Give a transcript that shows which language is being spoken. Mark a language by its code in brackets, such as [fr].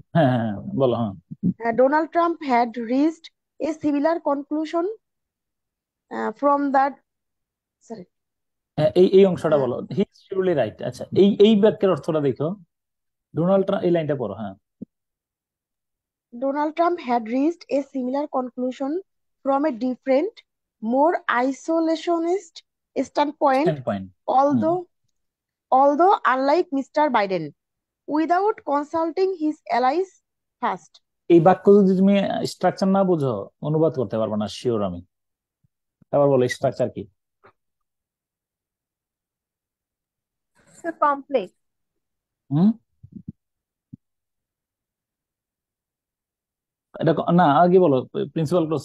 [bn] হ্যাঁ, হ্যাঁ, হ্যাঁ, বলো, হ্যাঁ। [en] Donald Trump had reached a similar conclusion from that, sorry, [bn] হ্যাঁ, এই অংশটা বলো, [en] He is surely right. [bn] আচ্ছা, এই বাক্যের অর্থটা দেখো, ডোনাল্ড ট্রাম্প, এই লাইনটা পড়ো, হ্যাঁ। [en] Donald Trump had reached a similar conclusion from a different, more isolationist standpoint, standpoint. although although unlike Mr. Biden, without consulting his allies first. [bn] এই বাক্য যদি তুমি স্ট্রাকচার না বুঝো অনুবাদ করতে পারবে না, শিওর আমি। আবার বলো স্ট্রাকচার কি? [en] So complex. [bn] হুম, এটা না, আগে বলো প্রিন্সিপাল ক্লজ।